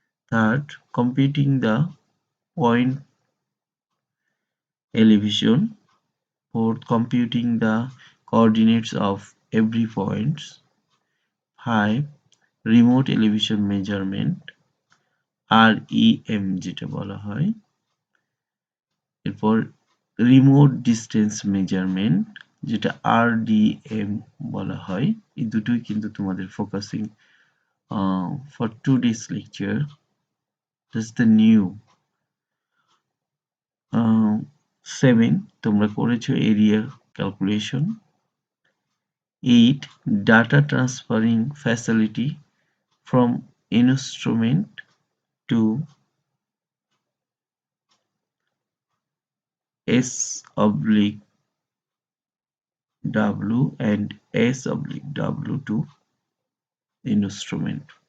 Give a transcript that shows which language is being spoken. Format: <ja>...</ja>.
<en>Third, computing the point elevation. Fourth, computing the coordinates of every point. 5. Remote elevation measurement, REM</en> <bn>যেটা বলা হয়। এরপর remote distance measurement, যেটা RDM বলা হয়। এই দুটোই কিন্তু তোমাদের</bn> <en>Focusing for today's lecture. That's the new 7</en> <bn>তোমরা করেছো</bn> <en>Area calculation. 8 data transferring facility from instrument to S/W and S/W to instrument.</en>